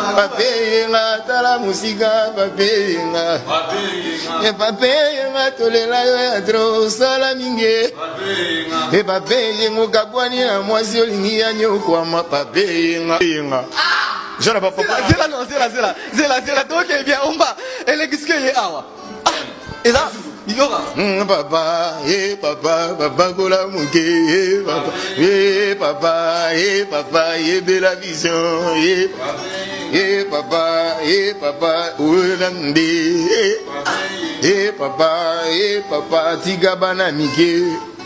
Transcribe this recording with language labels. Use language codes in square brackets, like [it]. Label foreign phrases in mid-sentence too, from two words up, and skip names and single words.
[ln] Babenga, tala musika, babenga. Babenga. Eh, babenga, tolela yo ya tro, osala mingi. Babenga. Eh, babenga, okabwani na mwasi olingi ya nyokwama, babenga. Babenga. Ah! Zela ba papa. Zela, zela, non, zela, zela. Zela, zela, [fr] donc, eh bien, on va. Elle est, qu'est-ce qu'elle est, awa ? Ah, et là, il y aura. Mm, [ln] papa, eh, papa, papa, kola muke, eh, papa, eh, papa, eh, papa, eh, bella vision, eh, eh, papa, eh, papa, Olande, eh, eh, papa, eh, papa, tika bana mike.